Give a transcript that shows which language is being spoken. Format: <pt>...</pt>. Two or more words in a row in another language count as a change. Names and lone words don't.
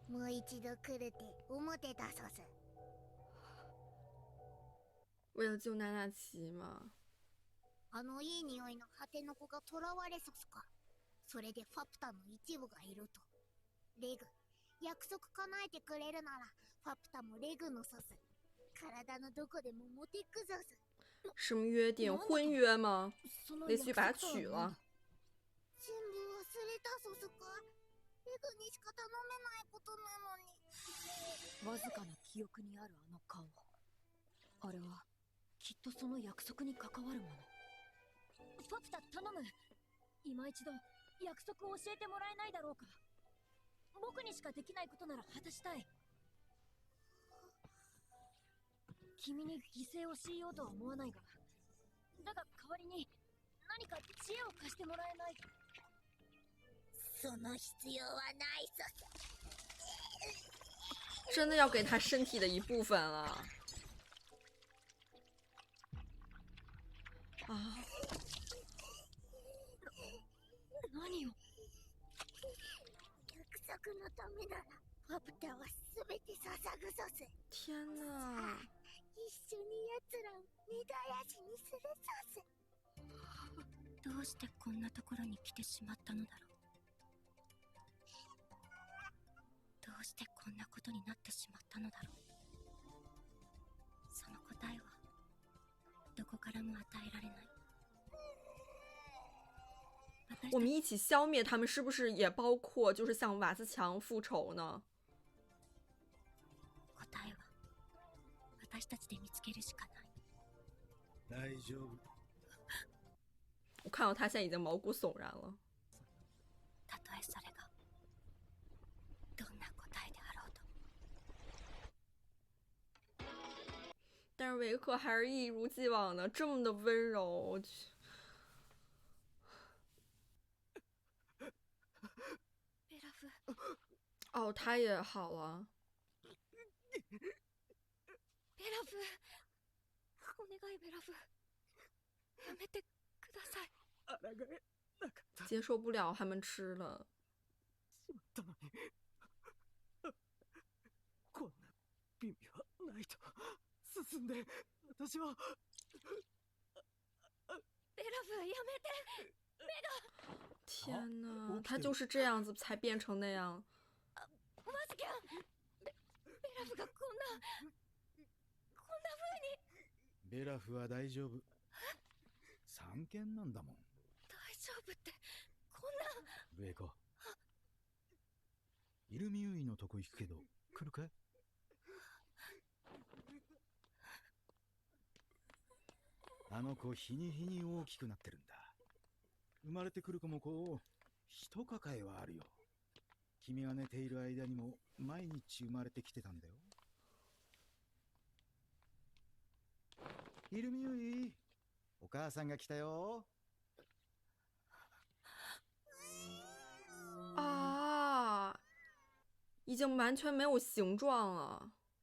<ja>一度来るって思ってたそうす。</ja> <zh>为了救娜娜奇嘛。</zh> <ja>あのいい匂いの果ての子が囚われそすか。それでファプタの一部がいると。レグ、約束叶えてくれるならファプタもレグのそす。体のどこでも持ってくぞす。</ja> <zh>什么约定？婚约吗？类似于把他娶了。</zh> <ja>全部忘れたそすか。レグにしか頼めないことなのに。わずかな記憶にあるあの顔。あれはきっとその約束に関わるもの。ファプタ頼む。今一度約束を教えてもらえないだろうか。僕にしかできないことなら果たしたい。君に犠牲を強いようとは思わないが、だが代わりに何か知恵を貸してもらえない。その必要はないそす。</ja> <zh>真的要给他身体的一部分了啊！</zh> <ja>何を？約束のためならファプタは全て捧ぐそす。</ja> <zh>天哪！</zh> <ja>一緒に奴らを根絶やしにするそす。どうしてこんなところに来てしまったのだろう。どうしてこんなことになってしまったのだろう。その答えはどこからも与えられない。</ja> <zh>我们一起消灭他们，是不是也包括就是向瓦斯强复仇呢？</zh> <ja>答えは私たちで見つけるしかない。大丈夫。</ja> <zh>我看到他现在已经毛骨悚然了。</zh> <ja>たとえそれがどんな答えであろうと。</ja> <zh>但是维克还是一如既往的这么的温柔，我去。</zh> <ja>ベラフ。</ja> <zh>哦，他也好了。</zh> <ja>ベラフ、お願いベラフ、やめてください。</ja> <zh>接受不了他们吃了。</zh> <ja>しまったのに。こんな美味はないと。進んで、私は。ベラフ、やめて。</ja> <zh>天哪，他就是这样子才变成那样。</zh> <ja>マジキャン、ベラフがこんな風に。ベラフは大丈夫。三件なんだもん。大丈夫ってこんな。ウェイコ。イルミユイのとこ行くけど来るかい？あの子日に日に大きくなってるんだ。生まれてくる子もこう一抱えはあるよ。君が寝ている間にも毎日生まれてきてたんだよ。イルミユイ、お母さんが来たよ。</ja> <zh>啊，已经完全没有形状了。</zh>